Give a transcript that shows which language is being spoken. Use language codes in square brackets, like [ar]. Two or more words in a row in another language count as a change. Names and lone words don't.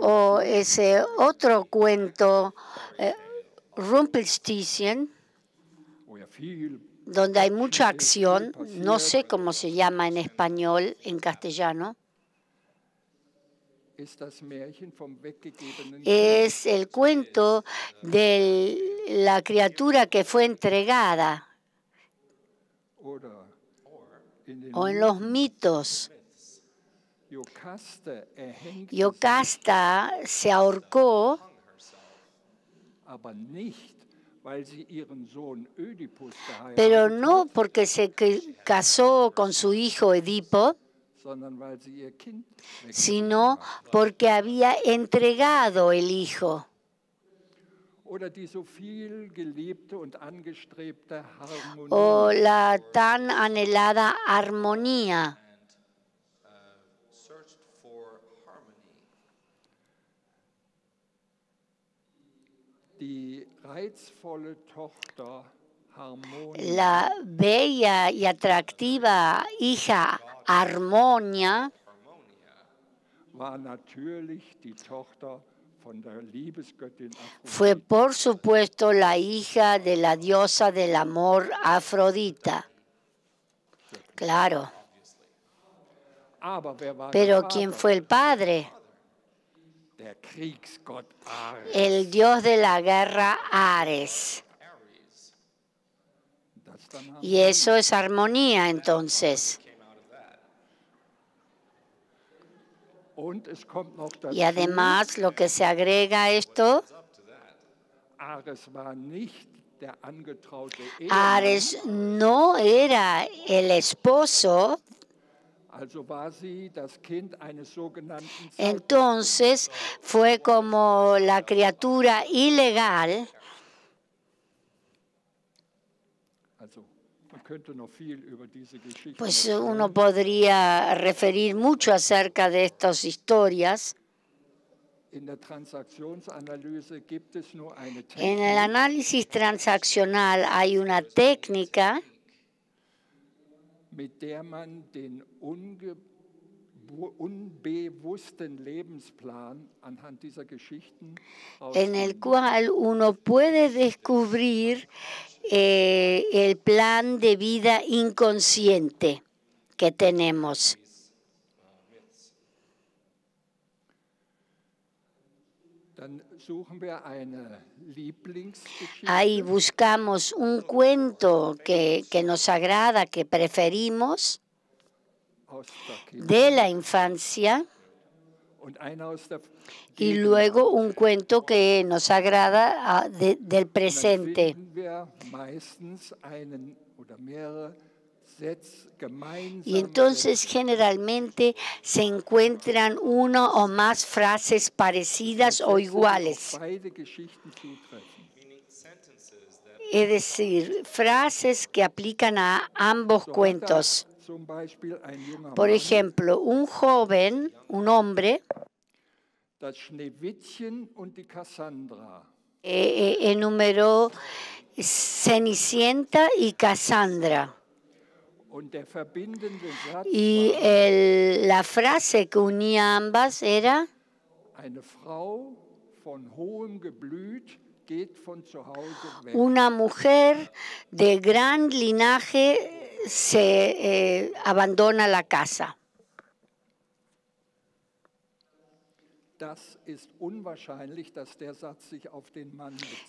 [es] O ese otro cuento, Rumpelstiltskin, [de] wo ja viel [es] donde hay mucha acción, [de] passiert, [es] no sé cómo se llama en español, en castellano, [de] ist das Märchen vom weggegebenen [es] es el cuento de la criatura que fue entregada, [de] oder in den [es] o en los mitos. [de] Jocasta erhängt [es] Yocasta se ahorcó, [de] aber nicht, weil sie ihren Sohn Ödipus [es] pero [de] geheiratet [es] no [de] hat, [es] porque se casó con su hijo Edipo, [de] sondern weil sie ihr Kind [es] sino porque había entregado el hijo. [de] oder die so viel geliebte und angestrebte Harmonie [es] O la tan anhelada armonía. [en] Searched for harmony. [de] die reizvolle Tochter Harmonie [es] La bella y atractiva hija Harmonia [de] war natürlich die Tochter von der Liebesgöttin [es] fue [de] Aphrodite. [es] por supuesto la hija de la diosa del amor Afrodita. Claro, [de] Aber wer war der [es] pero [de] Vater? [es] ¿quién fue el padre? [de] Der Kriegsgott Ares. [es] El dios de la guerra Ares. [de] Das dann haben [es] Y eso es armonía entonces. [de] Und es kommt noch dazu, [es] Y además lo que se agrega a esto, [de] Ares war nicht der angetraute Ehemann, [es] Ares no era el esposo [de] Also war sie das Kind eines sogenannten [es] Entonces fue como la criatura ilegal. [de] Also man könnte noch viel über diese Geschichte [es] Pues [de] erzählen. [es] uno podría referir mucho acerca de estas historias. [de] In der Transaktionsanalyse gibt es nur eine [es] En el [de] Technik, [es] análisis transaccional hay una técnica [de] mit der man den unbewussten Lebensplan anhand dieser Geschichten [es] en el [de] rausfinden. [es] cual uno puede descubrir el plan de vida inconsciente que tenemos. [de] Dann suchen wir eine Lieblingsgeschichte [es] Ahí buscamos un cuento que nos agrada, que preferimos, [de] aus der Kindheit [es] de la infancia, [de] und eine aus der [es] y [de] Gegenwart. [es] luego un cuento que nos agrada del [de] Und dann [es] presente. [de] finden wir meistens einen oder mehrere Sätze gemeinsam. [es] Y entonces generalmente se encuentran uno o más frases parecidas o iguales. [de] Beide Geschichten zutreffen. [es] Es decir, frases que aplican a ambos [de] So [es] cuentos. [de] hat da zum Beispiel ein junger [es] Por [de] Mann [es] ejemplo, un joven, un hombre, [de] das Schneewittchen und die Cassandra. [es] enumeró Cenicienta y Cassandra. [de] Und der verbindende Satz [es] Y [de] war, [es] la frase que unía ambas era: [de] eine Frau von hohem Geblüt geht von zu Hause weg. [es] una mujer de gran linaje se abandona la casa. [de] Das ist unwahrscheinlich, dass der Satz sich auf den Mann bezieht.